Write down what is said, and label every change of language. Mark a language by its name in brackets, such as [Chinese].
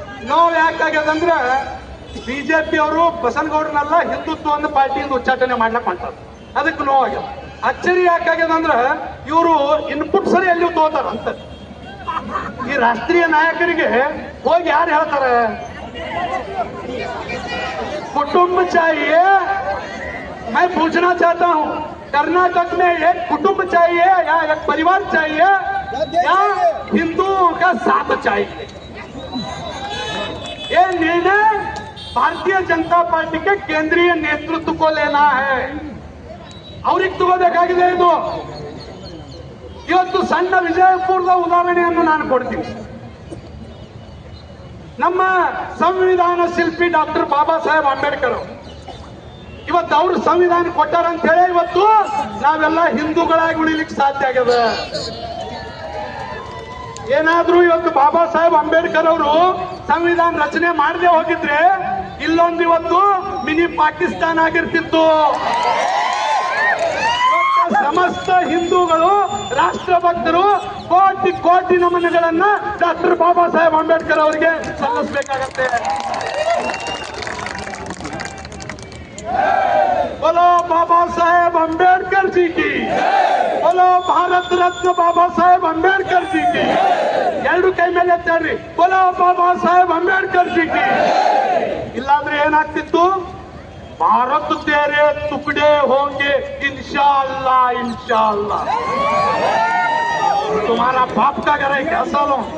[Kannada] ನೋವು ಯಾಕಾಗ್ಯದಂದ್ರೆ ಬಿಜೆಪಿ ಅವರು ಬಸವನಗೌಡರನ್ನೆಲ್ಲ ಹಿಂದುತ್ವವನ್ನು ಪಾರ್ಟಿಯಿಂದ ಉಚ್ಚಾಟನೆ ಮಾಡ್ಲಕ್ ಮಾಡ್ತಾರೆ, ಅದಕ್ಕೆ ನೋವಾಗ್ಯದ. ಅಚ್ಚರಿ ಯಾಕಾಗ್ಯದಂದ್ರೆ ಇವರು ಇನ್ಪುಟ್ ಸರಿ ಎಲ್ಲಿ ತಗೋತಾರ ಅಂತ. ಈ ರಾಷ್ಟ್ರೀಯ ನಾಯಕರಿಗೆ ಹೋಗಿ ಯಾರು ಹೇಳ್ತಾರೆ [Hindi] कुटुंब चाहिए? मैं पूछना चाहता हूँ, कर्नाटक में एक कुटुंब चाहिए या एक परिवार चाहिए या हिंदुओं का साथ चाहिए? ये निर्णय भारतीय जनता पार्टी के केंद्रीय नेतृत्व को लेना है. [Kannada] ಅವ್ರಿಗೆ ತಗೋಬೇಕಾಗಿದೆ ಇದು. ಇವತ್ತು ಸಣ್ಣ ವಿಜಯಪುರದ ಉದಾಹರಣೆಯನ್ನು ನಾನು ಕೊಡ್ತೀನಿ. ನಮ್ಮ ಸಂವಿಧಾನ ಶಿಲ್ಪಿ ಡಾಕ್ಟರ್ ಬಾಬಾ ಸಾಹೇಬ್ ಅಂಬೇಡ್ಕರ್ ಇವತ್ತು ಅವರು ಸಂವಿಧಾನ ಕೊಟ್ಟಾರ ಅಂತ ಹೇಳಿ ಇವತ್ತು ನಾವೆಲ್ಲ ಹಿಂದೂಗಳಾಗಿ ಉಳಿಲಿಕ್ಕೆ ಸಾಧ್ಯ ಆಗ್ಯದ. ಏನಾದ್ರೂ ಇವತ್ತು ಬಾಬಾ ಸಾಹೇಬ್ ಅಂಬೇಡ್ಕರ್ ಅವರು ಸಂವಿಧಾನ ರಚನೆ ಮಾಡದೆ ಹೋಗಿದ್ರೆ ಇಲ್ಲೊಂದು ಇವತ್ತು ಮಿನಿ ಪಾಕಿಸ್ತಾನ ಆಗಿರ್ತಿತ್ತು. ಸಮಸ್ತ ಹಿಂದೂಗಳು, ರಾಷ್ಟ್ರಭಕ್ತರು ಕೋಟಿ ಕೋಟಿ ನಮನಗಳನ್ನ ಡಾಕ್ಟರ್ ಬಾಬಾ ಸಾಹೇಬ್ ಅಂಬೇಡ್ಕರ್ ಅವರಿಗೆ ಸಲ್ಲಿಸಬೇಕಾಗತ್ತೆ. [Hindi] बोलो बाबा साहेब अंबेडकर जी की, बोलो भारत रत्न बाबा साहेब अंबेडकर जी की. [Kannada] ಎರಡು ಕೈ ಮೇಲೆ ಎತ್ತಾಡ್ರಿ, [Hindi] बोलो बाबा साहेब अंबेडकर जी की. [Kannada] ಇಲ್ಲಾಂದ್ರೆ ಏನಾಗ್ತಿತ್ತು? [Hindi] भारत तेरे टुकड़े होंगे इंशाअल्लाह इंशाअल्लाह. तुम्हारा बाप का घर है कैसा लो?